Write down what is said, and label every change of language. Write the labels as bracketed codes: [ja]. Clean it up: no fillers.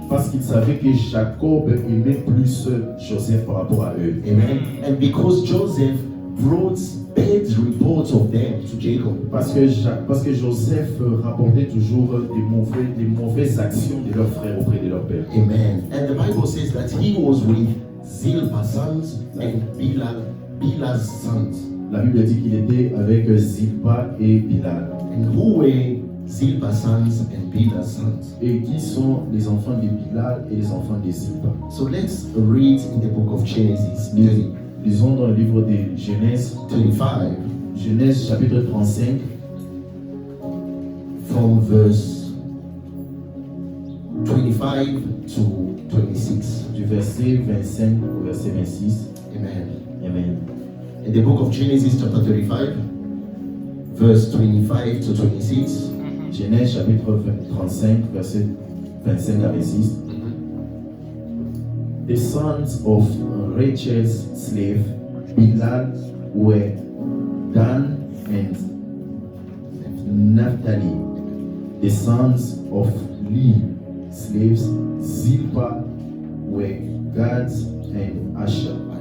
[fr] parce qu'ils savaient que Jacob aimait plus Joseph par rapport à eux. Amen. [en] And because Joseph brought bad reports of them to Jacob. [fr] Parce que Joseph rapportait toujours des mauvaises actions de leurs frères auprès de leur père. Amen. [en] And the Bible says that he was with Zilpah's sons and Bilhah's sons. [fr] La Bible dit qu'il était avec Zilpah et Bilhah. [en] And who were Zilpah's sons and Bilhah's sons? [fr] Et qui sont les enfants de Bilhah et les enfants de Zilpah? [en] So let's read in the book of Genesis 30, [fr] Lisons dans le livre de Genèse, 35, Genèse chapitre 35, [en] from verse 25 to 26. [fr] du verset 25 au verset 26. Amen. Amen. [en] In the book of Genesis chapter 35, verse 25 to 26. [fr] Genèse chapitre 35, verset 25 à 26. [en] The sons of Rachel's slave Bilhah were Dan and Naphtali. The sons of Leah's slaves Zilpah were Gad and Asher.